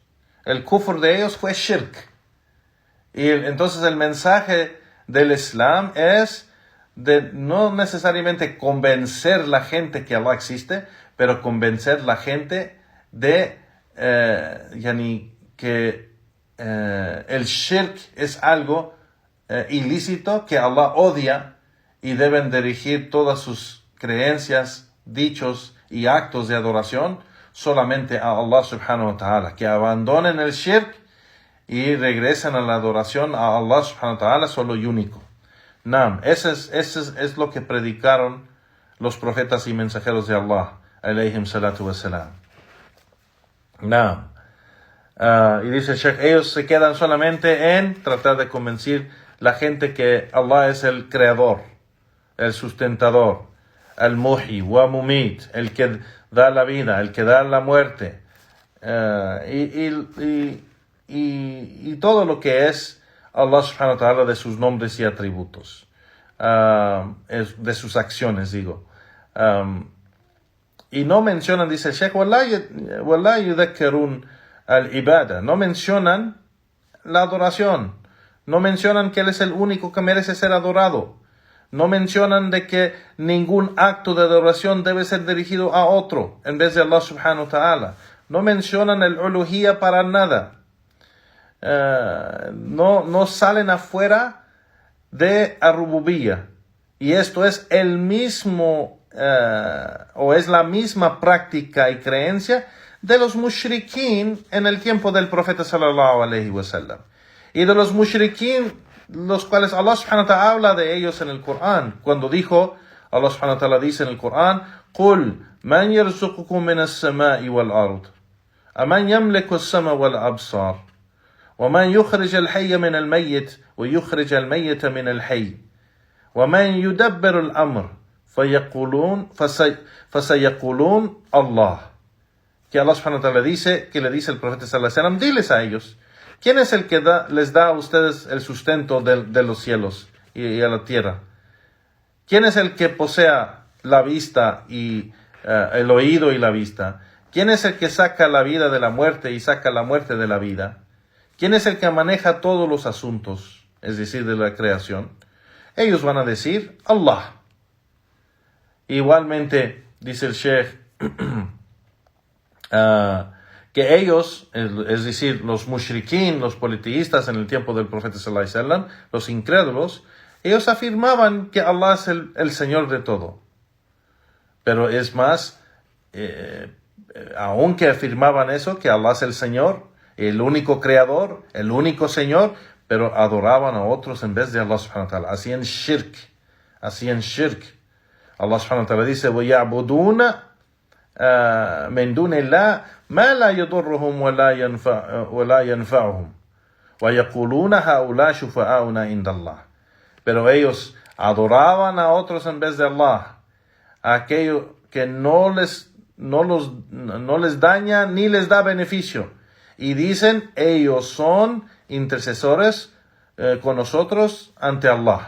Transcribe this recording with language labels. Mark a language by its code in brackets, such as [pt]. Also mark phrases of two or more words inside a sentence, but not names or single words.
[es] El kufr de ellos fue shirk. Y entonces el mensaje del Islam es de no necesariamente convencer la gente que Allah existe, pero convencer la gente de que el shirk es algo ilícito que Allah odia, y deben dirigir todas sus creencias, dichos y actos de adoración solamente a Allah [ar] سبحانه وتعالى, [es] que abandonen el shirk y regresen a la adoración a Allah [ar] سبحانه وتعالى [es] solo y único. Naam, eso es lo que predicaron los profetas y mensajeros de Allah, [ar] عليهم الصلاة والسلام. [es] Naam. Y dice el Sheikh, ellos se quedan solamente en tratar de convencer la gente que Allah es el creador, el sustentador, el [ar] محيي ومميت, [es] el que da la vida, el que da la muerte, y todo lo que es Allah [ar] سبحانه وتعالى [es] de sus nombres y atributos, de sus acciones, digo. Y no mencionan, dice el Sheikh, [ar] وَلَا يُذَكَّرُونَ العبادة, [es] no mencionan la adoración, no mencionan que Él es el único que merece ser adorado, no mencionan de que ningún acto de adoración debe ser dirigido a otro en vez de Allah [ar] سبحانه وتعالى, [es] no mencionan el uluhiyya para nada, no salen afuera de ar-rububiyya, y esto es el mismo o es la misma práctica y creencia de los mushrikín en el tiempo del profeta [ar] صلى الله عليه وسلم, [es] y de los mushrikín los cuales Allah [ar] سبحانه وتعالى [es] habla de ellos en el Corán, cuando dijo, Allah [ar] سبحانه وتعالى [es] dice en el Corán, [ar] قُلْ مَنْ يَرْزُقُكُمْ مِنَ السَّمَاءِ وَالْأَرْضِ أَمَنْ يَمْلِكُ السَّمْعَ وَالْأَبْصَارَ وَمَنْ يُخْرِجَ الْحَيَّ مِنَ الْمَيِّتِ وَيُخْرِجَ الْمَيِّتَ مِنَ الْحَيِّ وَمَنْ يُدَبِّرُ الْأَمْرَ فَسَيَقُولُونَ اللَّهُ. [es] Que Allah [ar] سبحانه وتعالى [es] dice, que le dice el profeta [ar] صلى الله عليه وسلم, [es] diles a ellos, ¿quién es el que les da a ustedes el sustento de los cielos y a la tierra? ¿Quién es el que posea la vista y el oído y la vista? ¿Quién es el que saca la vida de la muerte y saca la muerte de la vida? ¿Quién es el que maneja todos los asuntos, es decir, de la creación? Ellos van a decir, Allah. Igualmente, dice el Sheikh, que ellos, es decir, los mushrikín, los politeístas en el tiempo del profeta [ar] صلى الله عليه وسلم, [es] los incrédulos, ellos afirmaban que Allah es el Señor de todo. Pero es más, aunque afirmaban eso, que Allah es el Señor, el único creador, el único Señor, pero adoraban a otros en vez de Allah [ar] سبحانه وتعالى. [es] Hacían shirk. Allah [ar] سبحانه وتعالى [es] dice, [ar] وَيَعْبُدُونَ من دون الله ما لا يضرهم ولا ينفعهم ويقولون هؤلاء شفعاؤنا عند الله. [es] Pero ellos adoraban a otros en vez de Allah, aquello que no les daña ni les da beneficio, y dicen ellos son intercesores con nosotros ante Allah.